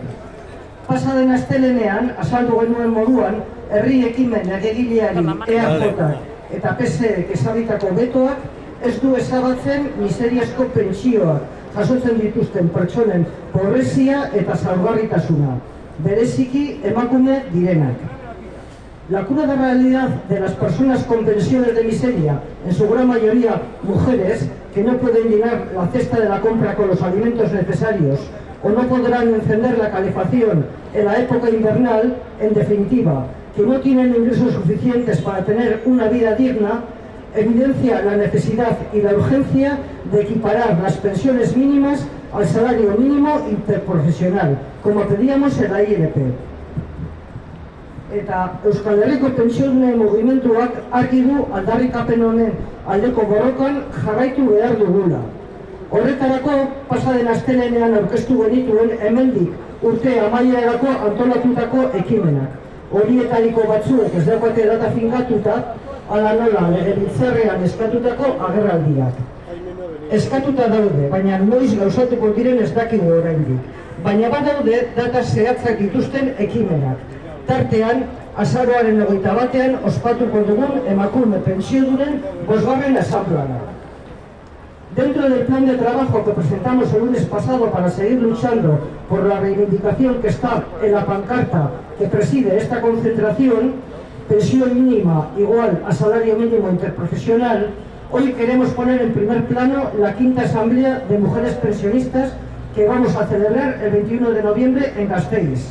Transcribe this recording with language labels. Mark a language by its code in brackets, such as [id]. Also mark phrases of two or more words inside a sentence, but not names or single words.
[eu] Pasaden astelenean, azaldu genuen moduan, herri ekimen legegileari EAJ eta PSEek ezarritako betoak ez du ezabatzen miseriazko pentsioak jasotzen dituzten pertsonen pobrezia eta zaurgarritasuna, bereziki emakume direnak. [es] La cruda realidad de las personas con pensiones de miseria, en su gran mayoría mujeres, que no pueden llenar la cesta de la compra con los alimentos necesarios o no podrán encender la calefacción en la época invernal, en definitiva, que no tienen ingresos suficientes para tener una vida digna, evidencia la necesidad y la urgencia de equiparar las pensiones mínimas al salario mínimo interprofesional, como pedíamos en la ILP. [eu] Eta Euskal Herriko pentsiodunen mugimenduak argi du aldarrikapen honen aldeko borrokan jarraitu behar dugula. Horretarako, pasaden astelenean aurkeztu genituen hemendik urte amaierarako antolatutako ekimenak. Horietariko batzuek ez daukate data fingatuta, ala nola legebiltzarrean eskatutako agerraldiak. Eskatuta daude, baina noiz gauzatuko diren ez dakigu oraindik. Baina badaude data zehatzak dituzten ekimenak. Tartean, azaroaren 21ean ospatuko dugun emakume pentsiodunen 5. asanblada. [es] Dentro del plan de trabajo que presentamos el lunes pasado para seguir luchando por la reivindicación que está en la pancarta que preside esta concentración, pensión mínima igual a salario mínimo interprofesional, hoy queremos poner en primer plano la 5ª Asamblea de Mujeres Pensionistas que vamos a celebrar el 21 de noviembre en Gasteiz.